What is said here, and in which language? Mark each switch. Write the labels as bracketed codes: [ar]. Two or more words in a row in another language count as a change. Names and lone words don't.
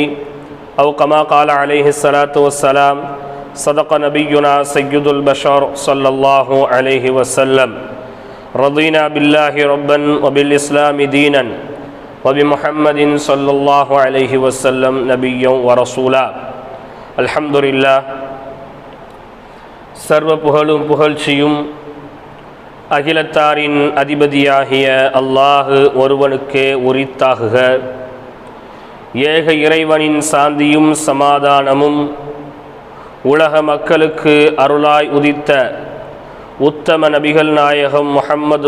[ar] أو كما قال عليه الصلاة والسلام: صدق نبينا سيد البشر صلى الله عليه وسلم. رضينا بالله ربا وبالإسلام دينا وبمحمد صلى الله عليه وسلم نبيا ورسولا. الحمد لله. [ta] சர்வ புகழும் புகழ்ச்சியும் அகிலத்தாரின் அதிபதியாகிய அல்லாஹ் ஒருவனுக்கே உரித்தாகுக. ஏக இறைவனின் சாந்தியும் சமாதானமும் உலக மக்களுக்கு அருளாய் உதித்த உத்தம நபிகள் நாயகம் முஹம்மது